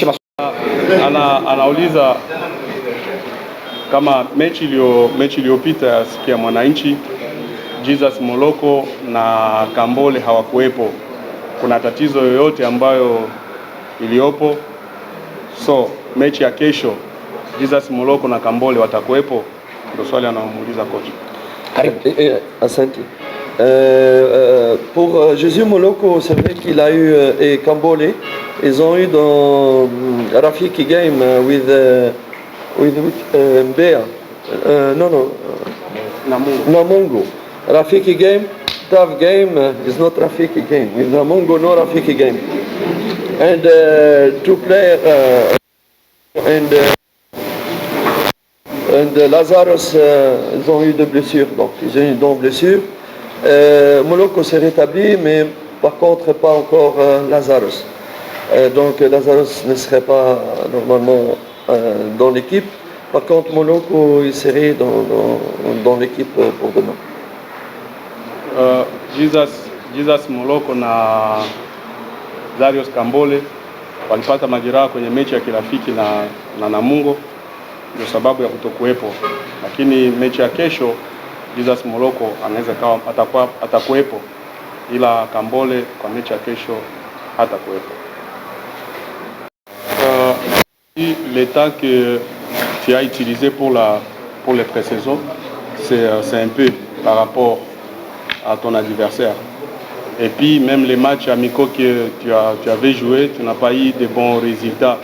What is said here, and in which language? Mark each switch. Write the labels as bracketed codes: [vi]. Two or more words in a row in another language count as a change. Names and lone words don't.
[sw] anauliza kama mechi iliyopita siku ya Mwananchi, Jesus Moloko na Kambole hawakuwepo, kuna tatizo yoyote ambayo iliopo? So mechi ya kesho Jesus Moloko na Kambole watakuwepo? Ndio swali anamuuliza coach. Asante. [fr] Pour Jésus Moloko, c'est vrai qu'il a eu et Kambole, ils ont eu dans [en] Rafiki game with Mbea. [fr] Namungo. [en] Rafiki game, tough game is not Rafiki game. With Namungo, no Rafiki game. And two players and Lazarus, [fr] ils ont eu des blessures, donc ils ont eu des blessures. Moloko s'est rétabli, mais Par contre, pas encore Lazarus. Donc Lazarus ne serait pas normalement dans l'équipe. Par contre, Moloko, il serait dans l'équipe pour demain. [sw] Jesus Moloko na Darius Kambole walipata majeraha kwenye mechi ya kirafiki na Namungo, ndio sababu ya kutokuwepo. Lakini mechi ya kesho Jesus Moloko anaweza atakuwepo, ila Kambole kwa mechi ya kesho hatakuwepo. [fr] Le temps que tu as utilisé pour les pré-saisons, c'est un peu par rapport à ton adversaire. Et puis même les matchs amicaux que tu avais joué, tu n'as pas eu de bons résultats.